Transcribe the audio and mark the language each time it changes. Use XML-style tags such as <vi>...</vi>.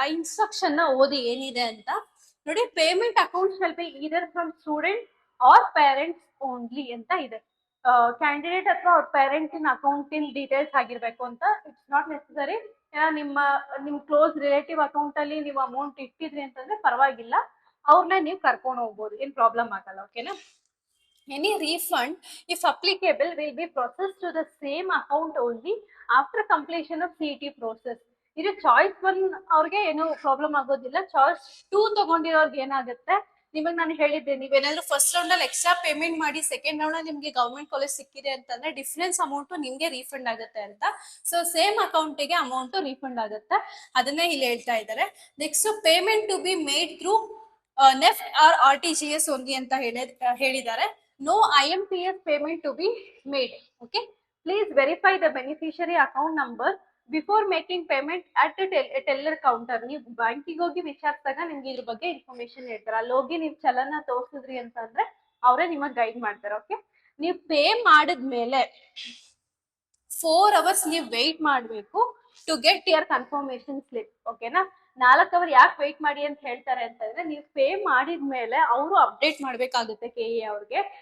<kn>ಆ ಇನ್ಸ್ಟ್ರಕ್ಷನ್ ನ ಓದಿ ಏನಿದೆ ಅಂತ ನೋಡಿ.</kn> <en>payment account shall be either from student or parents only</en> <kn>ಅಂತ ಇದೆ. ಕ್ಯಾಂಡಿಡೇಟ್ ಅಥವಾ ಅವ್ರ ಪೇರೆಂಟಿನ ಅಕೌಂಟಿನ ಡೀಟೇಲ್ಸ್ ಆಗಿರ್ಬೇಕು ಅಂತ.</kn> <en>It's not necessary.</en> <kn>ನಿಮ್ ಕ್ಲೋಸ್ ರಿಲೇಟಿವ್ ಅಕೌಂಟ್ ಅಲ್ಲಿ ನೀವು ಅಮೌಂಟ್ ಇಟ್ಟಿದ್ರಿ ಅಂತಂದ್ರೆ ಪರವಾಗಿಲ್ಲ, ಅವ್ರನ್ನ ನೀವು ಕರ್ಕೊಂಡು ಹೋಗ್ಬೋದು, ಏನ್ ಪ್ರಾಬ್ಲಮ್ ಆಗಲ್ಲ. ಓಕೆನಾ.</kn> <en>Any refund, if applicable, will be processed to the same account only after completion of CET process.</en> <kn>ಇದು ಚಾಯ್ಸ್ 1 ಅವ್ರಿಗೆ ಏನು ಪ್ರಾಬ್ಲಮ್ ಆಗೋದಿಲ್ಲ. ಚಾಯ್ಸ್ 2 ತಗೊಂಡಿರೋರ್ಗೆ ಏನಾಗುತ್ತೆ, ನಿಮಗೆ ನಾನು ಹೇಳಿದ್ದೆ, ನೀವೇನಾದ್ರೂ ಫಸ್ಟ್ ರೌಂಡ್ ಅಲ್ಲಿ ಎಕ್ಸ್ಟ್ರಾ ಪೇಮೆಂಟ್ ಮಾಡಿ ಸೆಕೆಂಡ್ ರೌಂಡ್ ಅಲ್ಲಿ ನಿಮ್ಗೆ ಗವರ್ಮೆಂಟ್ ಕಾಲೇಜ್ ಸಿಕ್ಕಿದೆ ಅಂತಂದ್ರೆ ಡಿಫರೆನ್ಸ್ ಅಮೌಂಟ್ ನಿಮ್ಗೆ ರೀಫಂಡ್ ಆಗುತ್ತೆ ಅಂತ. ಸೊ ಸೇಮ್ ಅಕೌಂಟಿಗೆ ಅಮೌಂಟ್ ರೀಫಂಡ್ ಆಗುತ್ತೆ, ಅದನ್ನೇ ಇಲ್ಲಿ ಹೇಳ್ತಾ ಇದ್ದಾರೆ.</kn> <en>next payment to be made through NEFT or RTGS only</en> <kn>ಅಂತ ಹೇಳಿದ್ದಾರೆ.</kn> <en>No IMPS payment to be made. Okay, please verify the beneficiary account number before making payment at the teller counter.</en> <kn>ನೀವು ಬ್ಯಾಂಕಿಗೆ ಹೋಗಿ ವಿಚಾರಿಸಿದಾಗ ನಿಮ್ಗೆ ಇದ್ರ ಬಗ್ಗೆ ಇನ್ಫಾರ್ಮೇಶನ್ ಹೇಳ್ತಾರೆ. ಅಲ್ಲಿ ಹೋಗಿ ನೀವು ಚಲನ ತೋರಿಸಿದ್ರಿ ಅಂತಂದ್ರೆ ಅವರೇ ನಿಮಗೆ ಗೈಡ್ ಮಾಡ್ತಾರೆ. ಓಕೆ, ನೀವು ಪೇ ಮಾಡಿದ್ಮೇಲೆ 4 hours ನೀವು ವೆಯ್ಟ್ ಮಾಡಬೇಕು</kn> <en>To get your confirmation slip.</en> <kn>ಓಕೆನಾ, 4 ಅವರ್ ಯಾಕೆ ವೆಯ್ಟ್ ಮಾಡಿ ಅಂತ ಹೇಳ್ತಾರೆ ಅಂತಂದ್ರೆ, ನೀವು ಪೇ ಮಾಡಿದ್ಮೇಲೆ ಅವರು ಅಪ್ಡೇಟ್ ಮಾಡ್ಬೇಕಾಗುತ್ತೆ KA ಅವ್ರಿಗೆ.</kn>